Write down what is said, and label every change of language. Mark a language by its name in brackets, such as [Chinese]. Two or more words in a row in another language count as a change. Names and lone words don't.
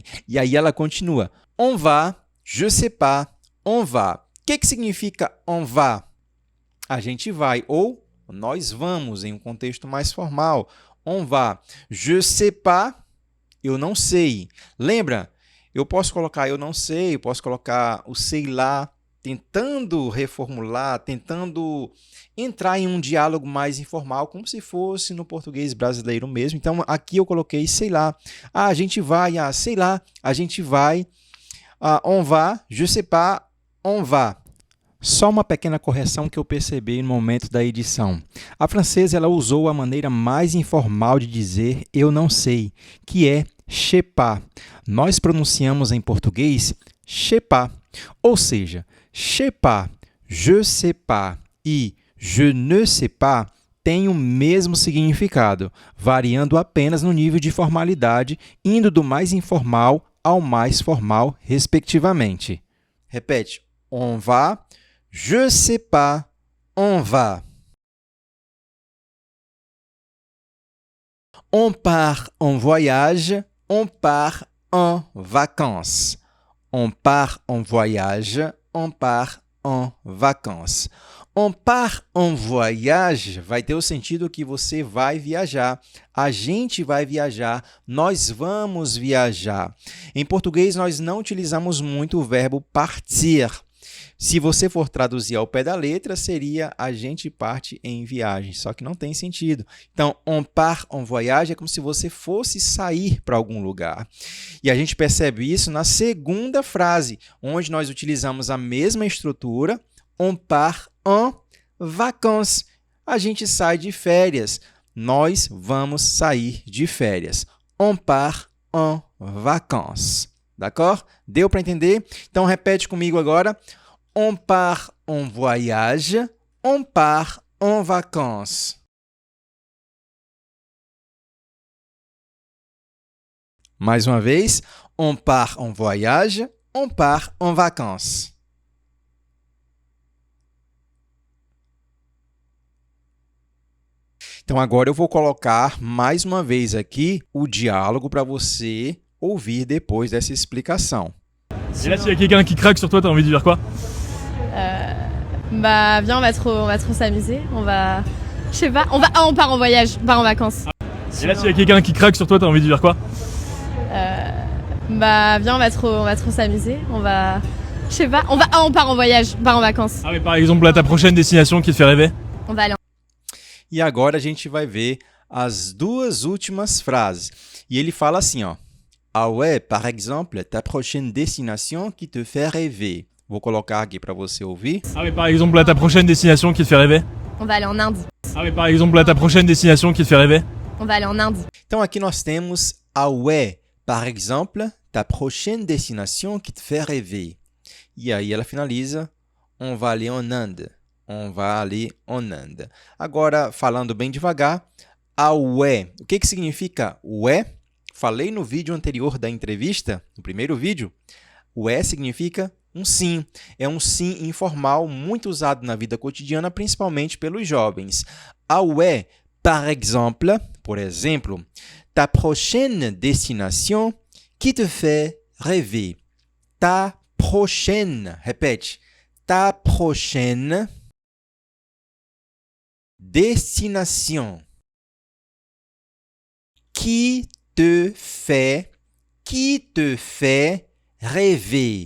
[Portuguese] E aí ela continua. [French] On va, je sais pas, on va. [Portuguese] O que significa [French] on va? [Portuguese] A gente vai ou nós vamos em um contexto mais formal. [French] On va. Je sais pas, [Portuguese] eu não sei. Lembra? Eu posso colocar eu não sei, eu posso colocar o sei lá, tentando reformular, tentando entrar em um diálogo mais informal, como se fosse no português brasileiro mesmo. Então, aqui eu coloquei sei lá. Ah, a gente vai, sei lá, a gente vai. [French] On va, je sais pas, on va. [Portuguese] Só uma pequena correção que eu percebi no momento da edição. A francesa ela usou a maneira mais informal de dizer eu não sei, que é [French] je sais pas. [Portuguese] Nós pronunciamos em português [French] je sais pas. [Portuguese] Ou seja, [French] je sais pas, je sais pas [Portuguese] e [French] je ne sais pas [Portuguese] tem o mesmo significado, variando apenas no nível de formalidade, indo do mais informal ao mais formal, respectivamente. Repete. [French] On va, je sais pas, on va. On part en voyage, on part en vacances. On part en voyage, on part en vacances. On part en voyage [Portuguese] vai ter o sentido que você vai viajar, a gente vai viajar, nós vamos viajar. Em português, nós não utilizamos muito o verbo partir. Se você for traduzir ao pé da letra, seria a gente parte em viagem, só que não tem sentido. Então, [French] on part en voyage [Portuguese] é como se você fosse sair para algum lugar. E a gente percebe isso na segunda frase, onde nós utilizamos a mesma estrutura, [French] on part en vacances. [Portuguese] A gente sai de férias. Nós vamos sair de férias. [French] On part en vacances. [Portuguese] D'accord? Deu para entender? Então, repete comigo agora. [French] On part en voyage, on part en vacances. [Portuguese] Mais uma vez, [French] on part en voyage, on part en vacances. [Portuguese] Então, agora eu vou colocar mais uma vez aqui o diálogo para você ouvir depois dessa explicação. [French] Et là, s'il y a quelqu'un qui craque sur toi, t'as envie de dire quoi? Bah viens, on va trop s'amuser. On va, je sais pas, on part en voyage, on part en vacances. Et là, s'il y a quelqu'un qui craque sur toi, t'as envie de dire quoi? Bah viens, on va trop s'amuser. On va, je sais pas, on part en voyage, on part en vacances. Ah mais par exemple, là, ta prochaine destination qui te fait rêver? On va aller. [Portuguese] E agora a gente vai ver as duas últimas frases. E ele fala assim, ó. [French] Ah ouais, par exemple, ta prochaine destination qui te fait rêver. [Portuguese] Vou colocar aqui para você ouvir. [French] Ah mais par exemple, là, ta prochaine destination qui te fait rêver? On va aller en Inde. Ah mais par exemple, là, ta prochaine destination qui te fait rêver? On va aller en Inde. [Portuguese] Então aqui nós temos [French] ah ouais, par exemple, ta prochaine destination qui te fait rêver. [Portuguese] E aí ela finaliza, [French] on va aller en Inde. On va aller en Inde. [Portuguese] Agora, falando bem devagar, [French] ah ouais. [Portuguese] O que significa ouais? Falei no vídeo anterior da entrevista, no primeiro vídeo, o é significa um sim. É um sim informal, muito usado na vida cotidiana, principalmente pelos jovens. [French] Ah ouais, par exemple, [Portuguese] por exemplo, [French] ta prochaine destination qui te fait rêver. Ta prochaine, repete, ta prochaine destination qui te fait rêver.